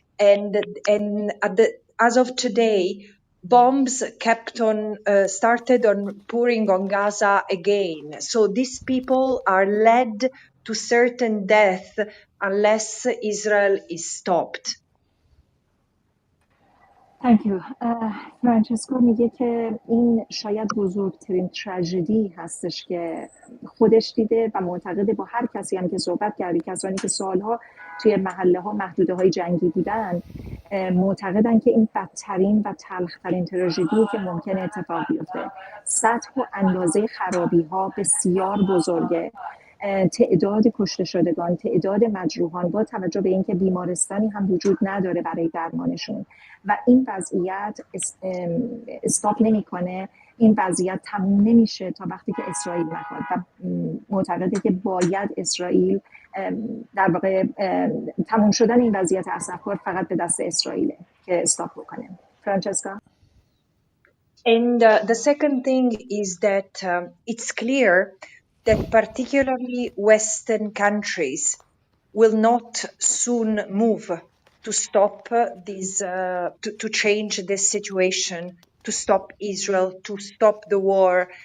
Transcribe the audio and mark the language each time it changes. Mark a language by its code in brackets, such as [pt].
[en] And as of today, bombs started on pouring on Gaza again. So these people are led to certain death unless Israel is stopped. Thank you. [fa] فرانچسکو میگه که این شاید بزرگترین تراژدی هستش که خودش دیده و معتقده با هر کسی هم که صحبت کردی، کسانی که سالها توی محله ها محدوده های جنگی بودن، معتقدن که این بدترین و تلخترین تراژدی که ممکن اتفاق بیفته. سطح و اندازه خرابی ها بسیار بزرگه. تعداد کشته شدگان، تعداد مجروحان، با توجه به اینکه بیمارستانی هم وجود نداره برای درمانشون و این وضعیت استاپ نمیکنه، این وضعیت تموم نمیشه تا وقتی که اسرائیل نخواد و معتقده که باید اسرائیل در واقع تموم شدن این وضعیت اسفبار فقط به دست اسرائیله که استاپ بکنه. فرانچسکا. [en] And the second thing is that it's clear that particularly Western countries will not soon move to stop this, to change this situation, to stop Israel, to stop the war.